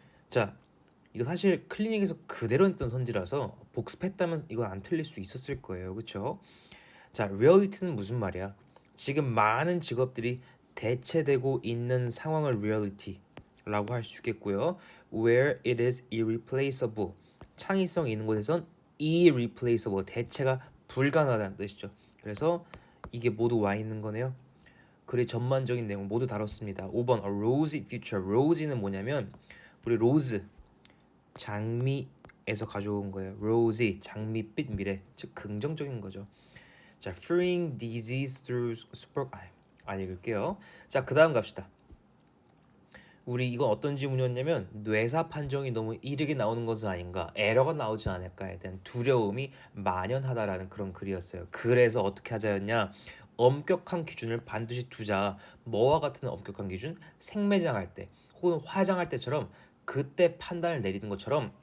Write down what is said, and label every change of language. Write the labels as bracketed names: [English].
[Korean] 자, 이거 사실 클리닉에서 그대로 했던 선지라서 복습했다면 이건 안 틀릴 수 있었을 거예요. 그렇죠? 자, reality는 무슨 말이야? 지금 많은 직업들이 대체되고 있는 상황을 reality라고 할 수 있겠고요. [English] Where it is irreplaceable. [Korean] 창의성이 있는 곳에선 irreplaceable. 대체가 불가능하다는 뜻이죠. 그래서 이게 모두 와 있는 거네요. 글의 전반적인 내용 모두 다뤘습니다. [English] 5번 A rosy future. [Korean] rosy는 뭐냐면 우리 로즈 장미에서 가져온 거예요. rosy 장미빛 미래. 즉 긍정적인 거죠. [English] 자, freeing disease through super [Korean] 안 읽을게요. 자, 그다음 갑시다. 우리 이건 어떤 질문이었냐면 뇌사 판정이 너무 이르게 나오는 것은 아닌가, 에러가 나오지 않을까에 대한 두려움이 만연하다라는 그런 글이었어요. 그래서 어떻게 하자였냐? 엄격한 기준을 반드시 두자. 뭐와 같은 엄격한 기준? 생매장할 때 혹은 화장할 때처럼 그때 판단을 내리는 것처럼